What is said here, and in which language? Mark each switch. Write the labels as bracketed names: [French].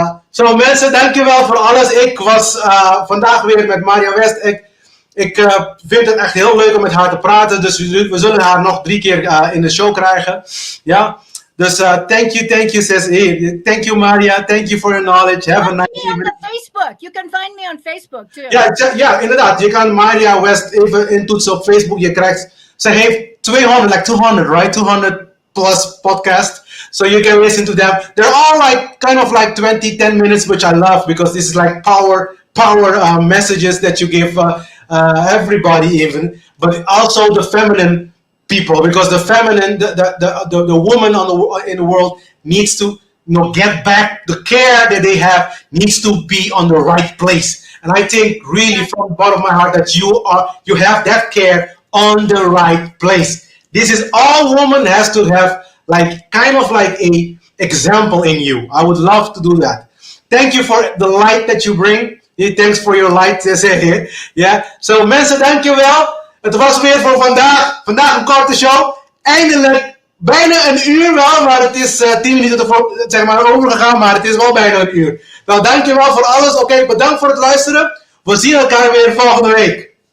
[Dutch] Zo mensen, dankjewel voor alles. Ik was vandaag weer met Marja West. Ik vind het echt heel leuk om met haar te praten. Dus we zullen haar nog 3 keer in de show krijgen. Ja. Dus [English] thank you, sis. Hey, thank you, Marja. Thank you for your knowledge. Have a nice evening. On Facebook. You can find me on Facebook too. [Dutch] Ja, inderdaad. Je kan Marja West even intoetsen op Facebook. Ze heeft 200, right? 200 plus podcasts. [English] So you can listen to them. They're all like kind of like 10 minutes, which I love because this is like power messages that you give everybody even, but also the feminine people, because the feminine, the woman in the world needs to get back. The care that they have needs to be on the right place. And I think really from the bottom of my heart that you have that care on the right place. This is all woman has to have like kind of like a example in you. I would love to do that. Thank you for the light that you bring. Thanks for your light, [Dutch] zeg je. Ja, so mensen, dankjewel. Het was weer voor vandaag. Vandaag een korte show. Eindelijk bijna een uur wel, maar het is 10 minuten zeg maar overgegaan, maar het is wel bijna een uur. Nou, dankjewel voor alles. Oké, bedankt voor het luisteren. We zien elkaar weer volgende week.